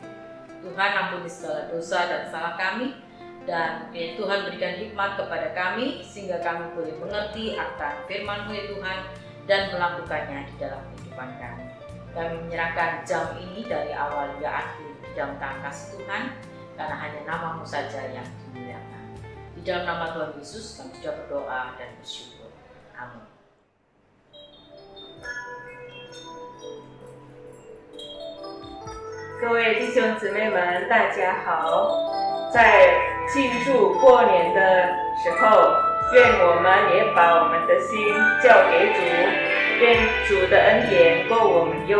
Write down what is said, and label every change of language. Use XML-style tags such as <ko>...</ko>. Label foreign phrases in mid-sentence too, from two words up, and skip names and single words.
<id>Tuhan, ampuni segala dosa dan salah kami, dan ya Tuhan berikan hikmat kepada kami sehingga kami boleh mengerti akan firman-Mu ya Tuhan dan melakukannya di dalam kehidupan kami. Kami menyerahkan jam ini dari awal hingga akhir di dalam tangan kasih Tuhan, karena hanya nama-Mu saja yang dimuliakan. Di dalam nama Tuhan Yesus kami sudah berdoa dan bersyukur. Amin.</id> <zh>各位弟兄姊妹们，大家好！在庆祝过年的时候，愿我们也把我们的心交给主，愿主的恩典够我们用。</zh>